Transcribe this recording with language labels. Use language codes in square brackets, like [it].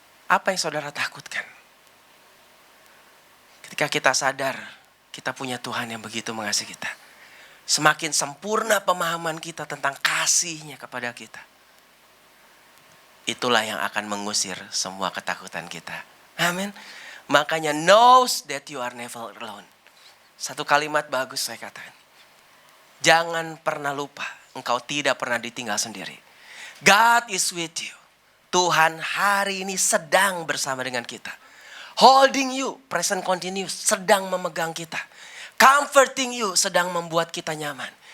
[id] Apa yang saudara takutkan? Ketika kita sadar, kita punya Tuhan yang begitu mengasihi kita. Semakin sempurna pemahaman kita tentang kasihnya kepada kita. Itulah yang akan mengusir semua ketakutan kita. Amin. Makanya [en] knows that you are never alone. [id] Satu kalimat bagus saya katakan. Jangan pernah lupa, engkau tidak pernah ditinggal sendiri. [en] God is with you. [id] Tuhan hari ini sedang bersama dengan kita. [en] Holding you, present continuous, [id] sedang memegang kita. [en] Comforting you, [id] sedang membuat kita nyaman.